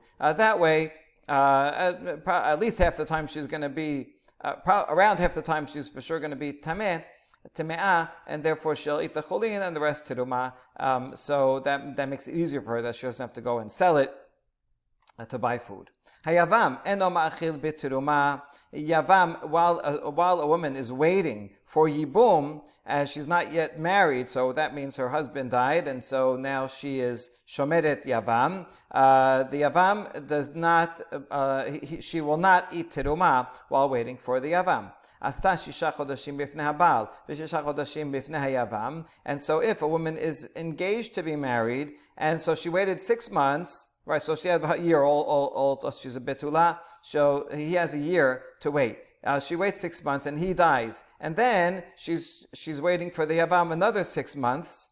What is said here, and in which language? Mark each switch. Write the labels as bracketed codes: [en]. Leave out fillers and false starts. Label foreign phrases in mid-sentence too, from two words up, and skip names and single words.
[en] That way, at least half the time she's going to be, around half the time she's for sure going to be teme'ah, and therefore she'll eat the chulin and the rest teruma. So that makes it easier for her that she doesn't have to go and sell it to buy food. [he] היבם אינו מאכיל בתרומה. [en] Yavam, while a woman is waiting for yibum, as she's not yet married, so that means her husband died, and so now she is [he] שומרת יבם. [en] The yavam does not, she will not eat teruma while waiting for the yavam. [he] עד ששה חדשים בפני הבעל וששה חדשים בפני היבם. [en] And so if a woman is engaged to be married, and so she waited 6 months, right, so she had a year, she's a betula, so he has a year to wait. She waits 6 months and he dies. And then she's waiting for the yavam another 6 months.